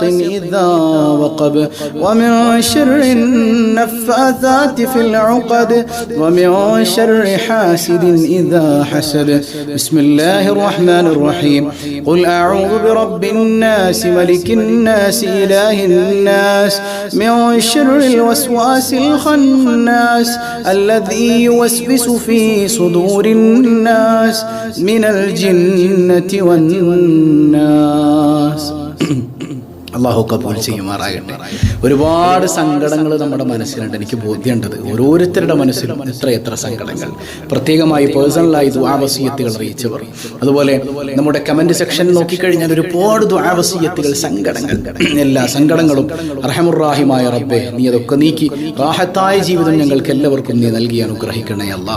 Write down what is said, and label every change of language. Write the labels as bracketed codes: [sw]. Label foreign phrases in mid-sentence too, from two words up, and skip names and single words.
[ar] إذا وقب ومن شر النفاثات في العقد ومن شر حاسد إذا حسد بسم الله الرحمن الرحيم قل أعوذ برب الناس ملك الناس إله الناس من شر الوسواس الخناس الذي يوسوس في صدور الناس من الجنة والناس. [ml] അള്ളാഹു കബൂൽ ചെയ്യുമാറാകട്ടെ. ഒരുപാട് സങ്കടങ്ങൾ നമ്മുടെ മനസ്സിലുണ്ട്. എനിക്ക് ബോധ്യമുണ്ടത് ഓരോരുത്തരുടെ മനസ്സിലും എത്ര സങ്കടങ്ങൾ, പ്രത്യേകമായി പേഴ്സണലായി ദുആ വസിയത്തുകൾ അറിയിച്ചവർ, അതുപോലെ നമ്മുടെ കമന്റ് സെക്ഷൻ നോക്കിക്കഴിഞ്ഞാൽ ഒരുപാട് ദുആ വസിയത്തുകൾ, സങ്കടങ്ങൾ, എല്ലാ സങ്കടങ്ങളും അർഹമുർ-റഹീമായ റബ്ബേ നീ അതൊക്കെ നീക്കി റാഹത്തായ ജീവിതം ഞങ്ങൾക്ക് എല്ലാവർക്കും നീ നൽകി അനുഗ്രഹിക്കണേ അല്ലാഹ്.